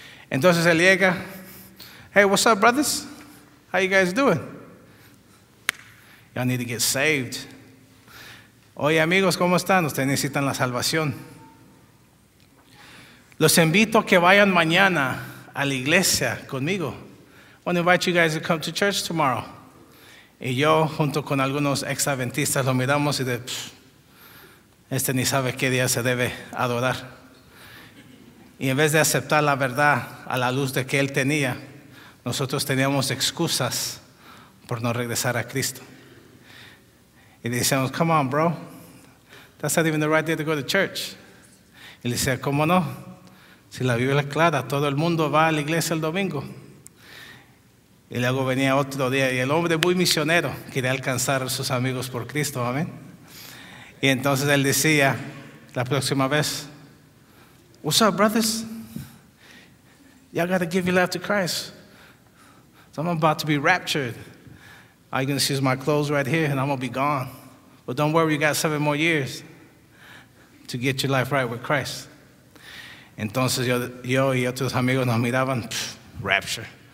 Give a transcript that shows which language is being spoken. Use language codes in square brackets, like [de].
[es] Entonces él llega, [en] hey, what's up, brothers? How you guys doing? Y'all need to get saved. [es] Oye, amigos, ¿cómo están? Ustedes necesitan la salvación. Los invito a que vayan mañana a la iglesia conmigo. [en] I want to invite you guys to come to church tomorrow. [es] Y yo, junto con algunos ex-adventistas, lo miramos y este ni sabe qué día se debe adorar. Y en vez de aceptar la verdad a la luz de que él tenía, nosotros teníamos excusas por no regresar a Cristo. Y le decíamos, [en] come on, bro, that's not even the right day to go to church. [es] Y le decía, ¿cómo no? Si la Biblia es clara, todo el mundo va a la iglesia el domingo. Y luego venía otro día y el hombre muy misionero quería alcanzar a sus amigos por Cristo, amén. Y entonces él decía la próxima vez, [en] what's up, brothers? Y'all got to give your life to Christ. So I'm about to be raptured. I'm going to see my clothes right here and I'm going to be gone. But don't worry, you got 7 more years to get your life right with Christ. [es] Entonces yo y otros amigos nos miraban, rapture.